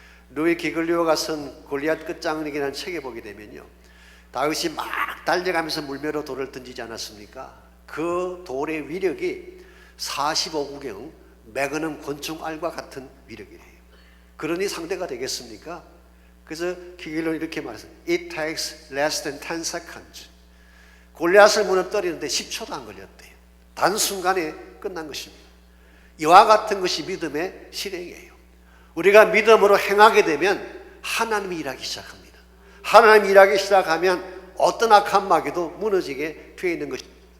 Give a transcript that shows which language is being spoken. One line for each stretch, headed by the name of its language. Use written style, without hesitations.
Korean: 루이 기글리오가 쓴 골리앗 끝장내기라는 책에 보게 되면요, 다윗이 막 달려가면서 물매로 돌을 던지지 않았습니까? 그 돌의 위력이 45구경 매그넘 권총알과 같은 위력이래요. 그러니 상대가 되겠습니까? 그래서 기글리오는 이렇게 말했어요.
English: It takes less than 10 seconds.
Korean: 골리앗을 무너뜨리는데 10초도 안 걸렸대요. 단순간에 끝난 것입니다. 이와 같은 것이 믿음의 실행이에요. 우리가 믿음으로 행하게 되면 하나님이 일하기 시작합니다. 하나님이 일하기 시작하면 어떤 악한 마귀도 무너지게 되어 있는 것입니다.